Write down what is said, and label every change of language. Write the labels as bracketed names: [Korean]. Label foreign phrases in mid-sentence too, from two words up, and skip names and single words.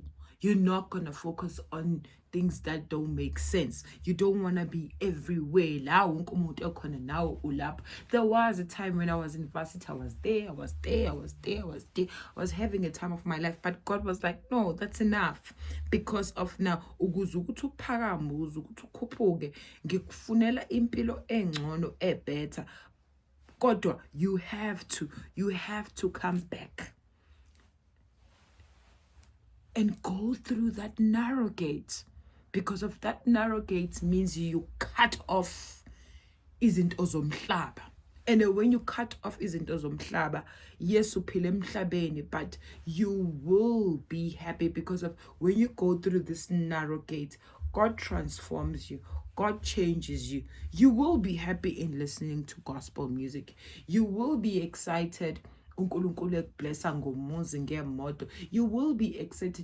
[English] You're not going to focus on things that don't make sense. You don't want to be everywhere. There was a time when I was in varsity, I was there. I was having a time of my life, but God was like, no, that's enough. Because of now, [Zulu] ngikufunela impilo engcono better. Kodwa, [English] you have to come back. and go through that narrow gate, because of that narrow gate means you cut off [Zulu] izinto zomhlaba. [English] And when you cut off [Zulu] izinto zomhlaba, [English] yes, [Zulu] uphile emhlabeni, [English] but you will be happy, because of when you go through this narrow gate, God transforms you. God changes you. You will be happy in listening to gospel music. You will be excited. You will be excited.